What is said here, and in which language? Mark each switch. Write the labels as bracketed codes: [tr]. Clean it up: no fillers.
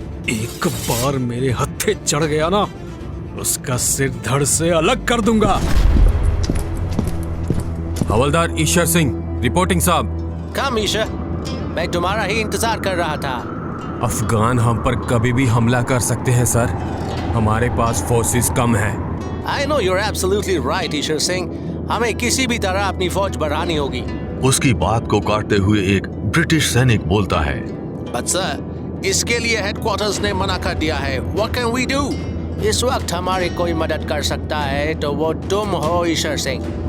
[hi] एक बार मेरे हत्थे चढ़ गया ना, उसका सिर धड़ से अलग कर दूंगा। हवलदार ईश्वर सिंह रिपोर्टिंग साहब। कम ईश्वर, मैं तुम्हारा ही इंतजार कर रहा था। अफगान हम पर कभी भी हमला कर सकते हैं सर। हमारे पास फोर्सेस कम है। [en] I know you're absolutely right, Ishwar Singh. [hi] हमें किसी भी तरह अपनी फौज बढ़ानी होगी। उसकी बात को काटते हुए एक ब्रिटिश सैनिक बोलता है, [en] But sir, [hi] इसके लिए हेडक्वार्टर्स ने मना कर दिया है। [en] What can we do? [hi] इस वक्त हमारी कोई मदद कर सकता है तो वो तुम हो ईश्वर सिंह।